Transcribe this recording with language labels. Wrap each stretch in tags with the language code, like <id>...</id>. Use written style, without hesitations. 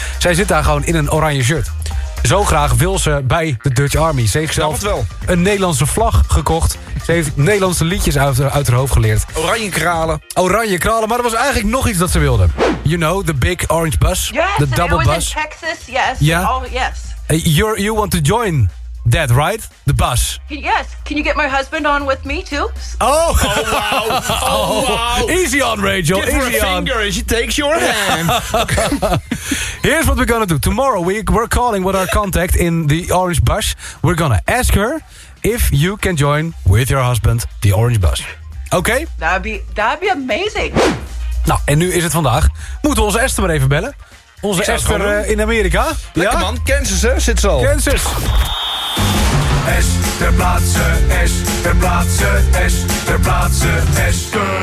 <nl>Zij zit daar gewoon in een oranje shirt. Zo graag wil ze bij de Dutch Army. Ze heeft zelf een Nederlandse vlag gekocht. Ze heeft Nederlandse liedjes uit haar hoofd geleerd. Oranje kralen. Oranje kralen, maar er was eigenlijk nog iets dat ze wilde.</nl> <en>You know, the big orange bus. Yes, the double it was bus. In Texas, yes. Yeah. Oh, yes. You want to join that, right? The bus. Yes. Can you get my husband on with me, too? Oh! Oh, wow. Oh, wow. Easy on, Rachel. Give easy her a finger and she takes your hand. Here's what we're gonna do. Tomorrow, we're calling with our contact in the orange bus. We're gonna ask her if you can join with your husband the orange bus. Okay? That'd be amazing.</en> <nl>Nou, en nu is het vandaag. Moeten we onze Esther maar even bellen. Onze Esther in Amerika. Lekker, ja? Man. Kansas, hè? Zit zo. Kansas. Esther Plaatsen, Esther Plaatsen, Esther Plaatsen, Esther.</nl>